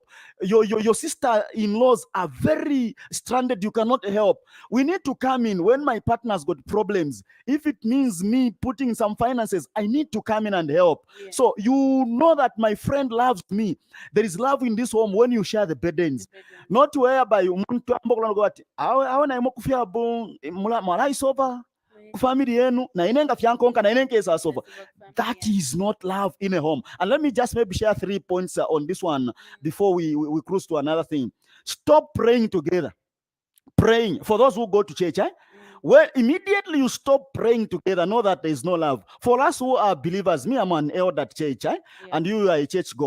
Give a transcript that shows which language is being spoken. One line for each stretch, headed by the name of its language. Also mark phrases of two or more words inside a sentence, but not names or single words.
English: Your sister-in-laws are very stranded, you cannot help. We need to come in when my partner's got problems. If it means me putting some finances, I need to come in and help. Yeah. So you know that my friend loves me. There is love in this home when you share the burdens. Not whereby
Bemba: umuntu ambokulanga ati awana imokufia bu mala isova family yenu na inenga fyankonka na inenga isasova.
English: That is not love in a home. And let me just maybe share 3 points on this one before we cruise to another thing. Stop praying together. Praying for those who go to church, well, immediately you stop praying together, know that there is no love. For us who are believers, me, I'm an elder at church, and you are a church goer.